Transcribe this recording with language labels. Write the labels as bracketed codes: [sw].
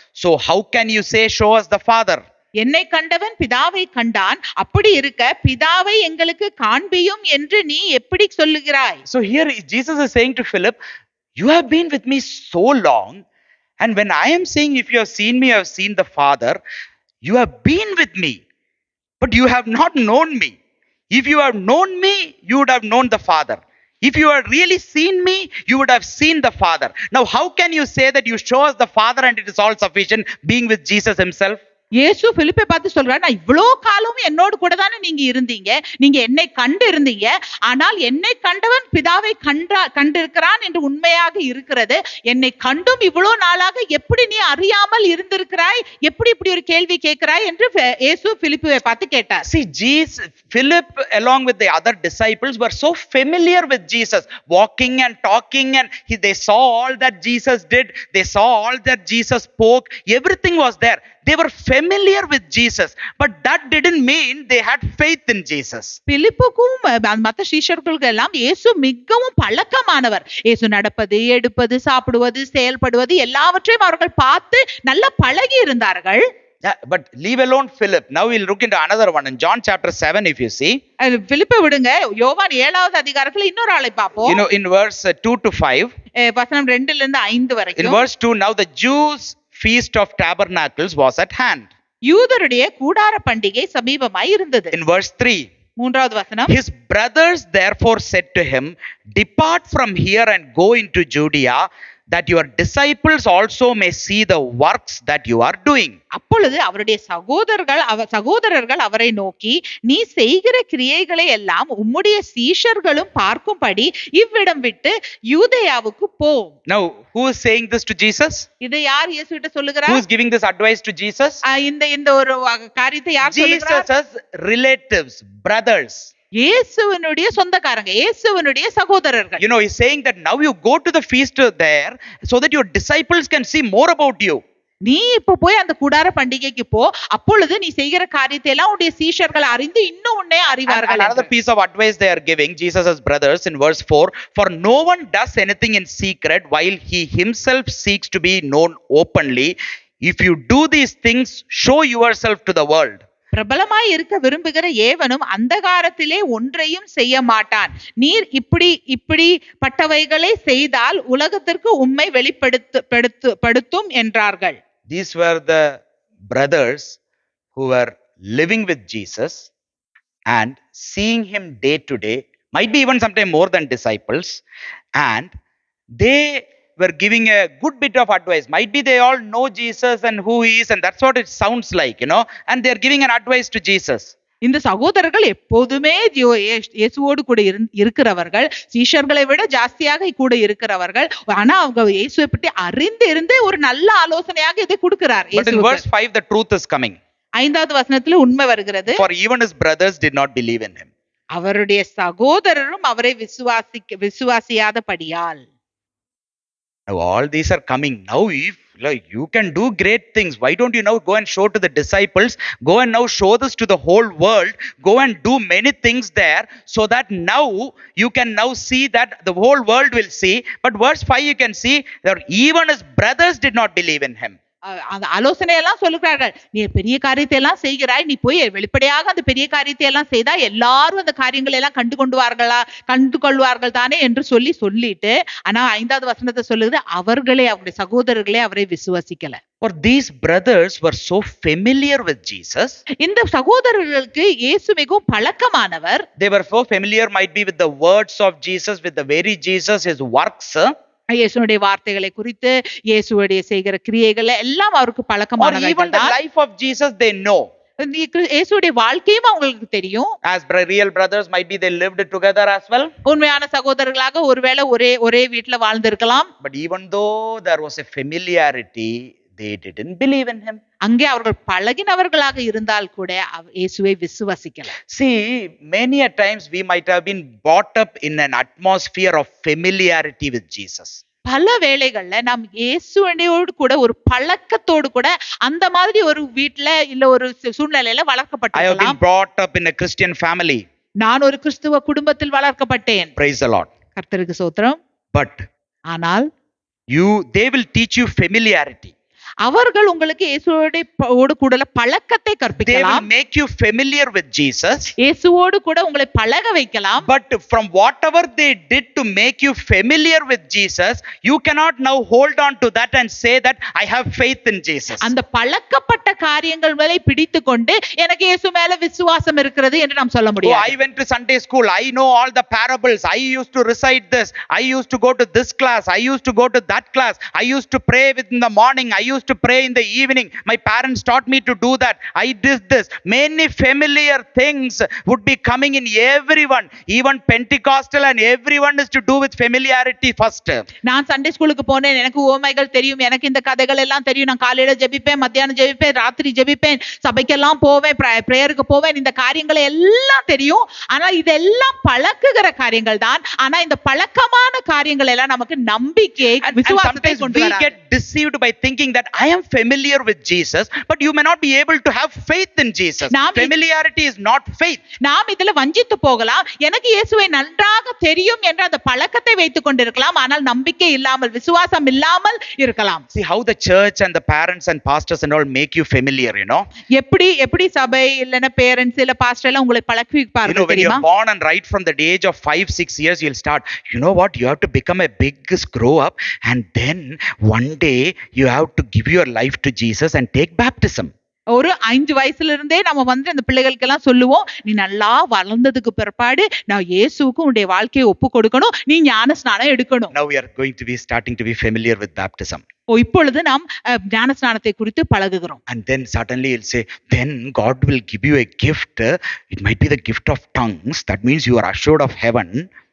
[en] So how can you say, show us the Father? [ta] என்னை கண்டவன் பிதாவை கண்டான். அப்படி இருக்க பிதாவை எங்களுக்கு காண்பியும் என்று நீ எப்படி சொல்லுகிறாய்? [en] So here Jesus is saying to Philip, you have been with me so long, and when I am saying if you have seen me, you have seen the Father, you have been with me, but you have not known me. If you have known me, you would have known the Father. If you had really seen me, you would have seen the Father. Now how can you say that you show us the Father and it is all sufficient, being with Jesus himself? [ta] இயேசு பிலிப்பை பார்த்து சொல்றார், நான் இவ்வளோ காலம் என்னோடு கூட தானே நீங்க இருந்தீங்க, நீங்க என்னை கண்டு இருந்தீங்க, ஆனால் என்னை கண்டவன் பிதாவை கண்டிருக்கிறான் என்று உண்மையாக இருக்கிறது. என்னை கண்டும் இவ்வளோ நாளாக எப்படி நீ அறியாமல் இருந்திருக்கிறாய், எப்படி இப்படி ஒரு கேள்வி கேட்கிறாய் என்று இயேசு பிலிப்பை பார்த்து கேட்டார். [en] See, Philip along with the other disciples were so familiar with Jesus, walking and talking, and they saw all that Jesus did, they saw all that Jesus spoke, everything was there. They were familiar with Jesus, but that didn't mean they had faith in Jesus. [ta] பிலிப்புக்கும் மற்ற சீஷர்களுக்கு எல்லாம் இயேசு மிகவும் பழக்கமானவர். இயேசு நடப்பது, எடுப்பது, சாப்பிடுவது, செயல்படுவது எல்லாவற்றையும் அவர்கள் பார்த்து நல்ல பழகி இருந்தார்கள். [en] Yeah, but leave alone Philip. Now we'll look into another one in John chapter 7. If you see, [ta] பிலிப்பை விடுங்க, யோவான் 7வது அதிகாரத்துல இன்னொரு ஆளை பார்ப்போம். [en] in verse 2 to 5, [ta] வசனம் 2ல இருந்து 5 [en] in [ta] வரைக்கும். [en] verse 2, now the Jews feast of tabernacles was at hand. [ta] யூதருடைய கூடார பண்டிகை சமீபமாய் இருந்தது. [en] In verse 3, [ta] 3வது வசனம், [en] his brothers therefore said to him, depart from here and go into Judea, that your disciples also may see the works that you are doing. [ta] அப்பொழுது அவருடைய சகோதரர்கள் அவரை நோக்கி, நீ செய்கிற கிரியைகளை எல்லாம் உம்முடைய சீஷர்களும் பார்க்கும்படி இவ்விடம் விட்டு யூதேயாவுக்கு போ. [en] Now who is saying this to Jesus? [ta] இதை யார் இயேசு கிட்ட சொல்லுகிறார்? [en] Who is giving this advice to Jesus? [ta] இந்த ஒரு காரியத்தை யார் சொல்லுகிறார்? [en] Jesus' relatives, brothers. [ta] இயேசுவினுடைய சொந்தக்காரங்க, இயேசுவினுடைய சகோதரர்கள். [en] He's saying that now you go to the feast there so that your disciples can see more about you. [ta] நீ இப்ப போய் அந்த கூடார பண்டிகைக்கு போ, அப்பொழுது நீ செய்கிற காரியத்தை எல்லாம் உடைய சீஷர்கள் அறிந்து இன்னும் உன்னை அறிவார்கள். [en] Another piece of advice they are giving Jesus' brothers in verse 4, for no one does anything in secret while he himself seeks to be known openly. If you do these things, show yourself to the world. [ta] பிரபலமாய் இருக்க விரும்புகிற ஏவனும் அந்தகாரத்திலே ஒன்றையும் செய்ய மாட்டான். நீர் இப்படி பட்டவைகளை செய்தால் உலகத்திற்கு உம்மை வெளிப்படுத்தும் என்றார்கள். [en] These were the brothers who were living with Jesus and seeing him day to day, might be even sometime more than disciples, and they were giving a good bit of advice. Might be they all know Jesus and who he is, and that's what it sounds like, and they're giving an advice to Jesus. [ta] இந்த சகோதரர்கள் எப்போதுமே இயேசுவோடு கூட இருக்கிறவர்கள், சீஷர்களை விட ஜாஸ்தியாக கூட இருக்கிறவர்கள். ஆனா அவங்க இயேசுவை பற்றி அறிந்து இருந்து ஒரு நல்ல ஆலோசனையாக இதை கொடுக்கிறார். [en] But in verse 5 the truth is coming. [ta] 5வது வசனத்துல உண்மை வருகிறது. [en] For even his brothers did not believe in him. [ta] அவருடைய சகோதரரும் அவரை விசுவாசியாதபடியால். [en] Now all these are coming. Now if you can do great things, why don't you now go and show to the disciples, go and now show this to the whole world, go and do many things there, so that now you can now see that the whole world will see. But verse 5 you can see that even his brothers did not believe in him. [ta] அந்த ஆலோசனை எல்லாம் சொல்லுகிறார்கள். நீ பெரிய காரியத்தை எல்லாம் செய்கிறாய், நீ போய் வெளிப்படையாக அந்த பெரிய காரியத்தை எல்லாம் செய்தா எல்லாரும் அந்த காரியங்களை எல்லாம் கண்டு கொள்வார்கள் தானே என்று சொல்லிட்டு, ஆனா 5வது வசனத்தை சொல்லுது, அவருடைய சகோதரர்களே அவரை விசுவாசிக்கல. [en] For these brothers were so familiar with Jesus. [ta] இந்த சகோதரர்களுக்கு இயேசு மிகவும் பழக்கமானவர். [en] They were so familiar, might be with the words of Jesus, with the very Jesus, his works. [ta] இயேசுடைய வார்த்தைகளை குறித்து, இயேசுடைய செய்கிற கிரியைகள் எல்லாம் அவருக்கு [en] Or even [ta] பழக்கமானவைகள் [en] the [ta] தான். [en] life of Jesus they know. [ta] இயேசுடைய வாழ்க்கையும் அவங்களுக்கு தெரியும். [en] As real brothers, might be they lived together as well. [ta] உண்மையான சகோதரர்களாக ஒருவேளை ஒரே வீட்டுல வாழ்ந்திருக்கலாம். [en] But even though there was a familiarity, they didn't believe in him. [ta] அங்கே அவர்கள் பழகினவர்களாக இருந்தால் கூட இயேசுவை விசுவாசிக்கல. [en] See, many a times we might have been brought up in an atmosphere of familiarity with Jesus. [ta] பல வேளைகள்ல நாம் இயேசுவோடு கூட ஒரு பழக்கத்தோடு கூட அந்த மாதிரி ஒரு வீட்டுல இல்ல ஒரு சூழ்நிலையில [en] I have been [ta] வளர்க்கப்பட்டிருக்கலாம். [en] brought up in a Christian family. [ta] நான் ஒரு கிறிஸ்துவ குடும்பத்தில் வளர்க்கப்பட்டேன். [en] Praise the Lord. [ta] கர்த்தருக்கு ஸ்தோத்திரம். [en] But [ta] ஆனால் [en] they will teach you familiarity. [ta] அவர்கள் உங்களுக்கு இயேசுவோடு கூட பழக்கத்தை [en] They will [ta] கற்பிக்கலாம். [en] make you familiar with Jesus. [ta] இயேசுவோடு கூட உங்களை பழக வைக்கலாம். [en] But from whatever they did to make you familiar with Jesus, you cannot now hold on to that and say that I have faith in Jesus. [ta] அந்த பழக்கப்பட்ட காரியங்கள் மேலே பிடித்து கொண்டு எனக்கு இயேசு மேல விசுவாசம் இருக்கிறது என்று நாம் சொல்ல [en] Oh, [ta] முடியாது. [en] I went to Sunday school. I know all the parables. I used to recite this. I used to go to this class. I used to go to that class. I used to pray in the morning. I used to pray in the evening. My parents taught me to do that. I did this. Many familiar things would be coming in everyone. Even Pentecostal and everyone is to do with familiarity first. [ta] நான் Sunday ஸ்கூலுக்கு போனேன், எனக்கு ஓமைகள் தெரியும், எனக்கு இந்த கதைகள் எல்லாம் தெரியும், நான் காலையில ஜெபிப்பேன், மத்தியானம் ஜெபிப்பேன், ராத்திரி ஜெபிப்பேன், சபைக்கெல்லாம் போவேன், பிரேயருக்கு போவேன், இந்த காரியங்களை எல்லாம் தெரியும். ஆனா இதெல்லாம் பழக்குகிற காரியங்கள் தான். ஆனா இந்த பழக்கமான காரியங்கள் எல்லாம் நமக்கு நம்பிக்கையை [en] And [ta] விசுவாசத்தை [en] sometimes [ta] கொண்டு [en] we [ta] வராது. [en] get deceived by thinking that I am familiar with Jesus, but you may not be able to have faith in Jesus. Familiarity is not faith. [ta] நாம் இதுல வஞ்சித்து போகலாம். எனக்கு இயேசுவை நன்றாக தெரியும் என்ற அந்த பழக்கத்தை வைத்துக் கொண்டிருக்கலாம், ஆனால் நம்பிக்கை இல்லாமல் விசுவாசம் இல்லாமல் இருக்கலாம். [en] See how the church and the parents and pastors and all make you familiar, you know. [ta] எப்படி சபை இல்லனா பேரண்ட்ஸ் இல்ல பாஸ்டர் எல்லாம் உங்களை [en] You know, [ta] பழக்குவிப்பார்கள் [en] when [ta] தெரியுமா? [en] you're born and right from the age of 5-6 years, you'll start, you know what, you have to become a big grow up, and then one day you have to give your life to Jesus and take baptism. [ta] ஒரு 5 வயசுல இருந்தே நம்ம அந்த பிள்ளைகளுக்கு எல்லாம் சொல்லுவோம், நீ நல்லா வளர்ந்ததுக்கு பிற்பாடு நான் இயேசுவுக்கு உன்னுடைய வாழ்க்கையை ஒப்பு கொடுக்கணும், நீ ஞான ஸ்நானம் எடுக்கணும். [en] Now we are going to be starting to be familiar with baptism. [ta] இப்பொழுது நாம் ஞான ஸ்நானத்தை குறித்து பழகுகிறோம். [en] And then suddenly he'll say, then God will give you a gift. It might be the gift of tongues. That means you are assured of heaven.